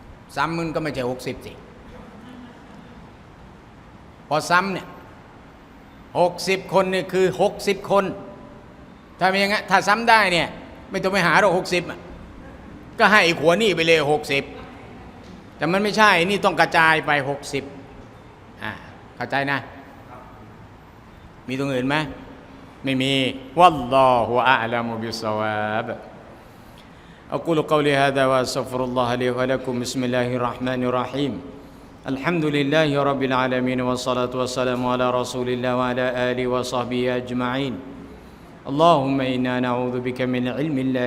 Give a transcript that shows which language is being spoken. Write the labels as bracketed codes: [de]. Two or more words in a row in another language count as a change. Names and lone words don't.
[th] ซ้ำมันก็ไม่ใช่60สิพอซ้ำเนี่ย60คนนี่คือ60คนถ้าเป็นอย่างงั้นถ้าซ้ำได้เนี่ยไม่ต้องไปหาหรอก60ก็ให้อีกหัวนี่ไปเลย60แต่มันไม่ใช่นี่ต้องกระจายไป60เข้าใจนะมีตรงอื่นไหมไม่มีวัลลอ [ar] هو أعلم بالصواب أقول قولي هذا وأستغفر الله لي ولكم بسم الله الرحمن الرحيم الحمد لله رب العالمين والصلاة والسلام على رسول الله وعلى آله وصحبه أجمعين اللهم إنا نعوذ بك من علم لا